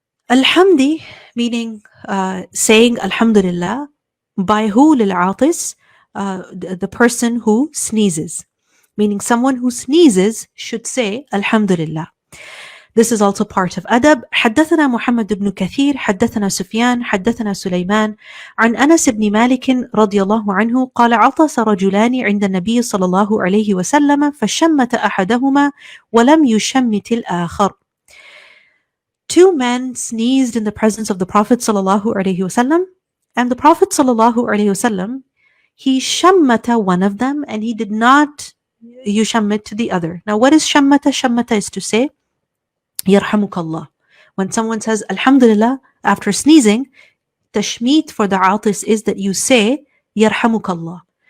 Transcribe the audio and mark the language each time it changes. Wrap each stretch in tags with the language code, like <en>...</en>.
<en>Alhamdi meaning saying Alhamdulillah. By who? Lil-Atis, the person who sneezes. Meaning someone who sneezes should say Alhamdulillah. This is also part of adab.</en> <ar>حدثنا محمد بن كثير حدثنا سفيان حدثنا سليمان عن أنس بن مالك رضي الله عنه قال عطس رجلان عند النبي صلى الله عليه وسلم فشمت أحدهما ولم يشمت الآخر.</ar> <en>Two men sneezed in the presence of the Prophet</en> <ar>صلى الله عليه وسلم,</ar> <en>and the Prophet صلى الله عليه وسلم, he shammata one of them and he did not yushammit to the other. Now what is shammata? Shammata is to say Yarhamukallah. When someone says Alhamdulillah after sneezing, tashmeet for the atis is that you say Yarhamukallah.</en>